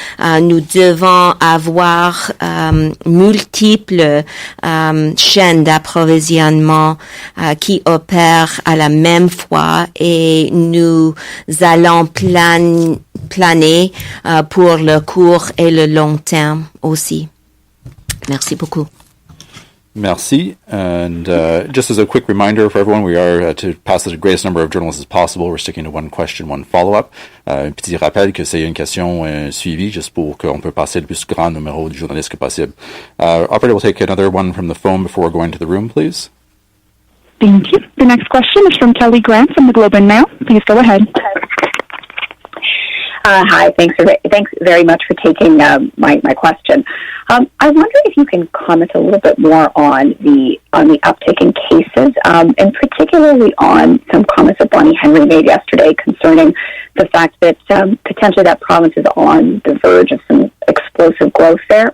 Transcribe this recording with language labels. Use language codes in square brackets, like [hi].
[fr] Nous devons avoir multiples chaînes d'approvisionnement qui opèrent à la même fois et nous allons planer pour le court et le long terme aussi. Merci beaucoup. Merci. [en] And just as a quick reminder for everyone, we are to pass the greatest number of journalists as possible. We're sticking to one question, one follow-up. [fr] Un petit rappel que c'est une question suivie, juste pour qu'on peut passer le plus grand numéro de journalistes que possible. [en] Operator will take another one from the phone before going to the room, please. Thank you. The next question is from Kelly Grant from the Globe and Mail. Please go ahead. Hi, thanks very much for taking my question. I wonder if you can comment a little bit more on the uptick in cases, and particularly on some comments that Bonnie Henry made yesterday concerning the fact that potentially that province is on the verge of some explosive growth there.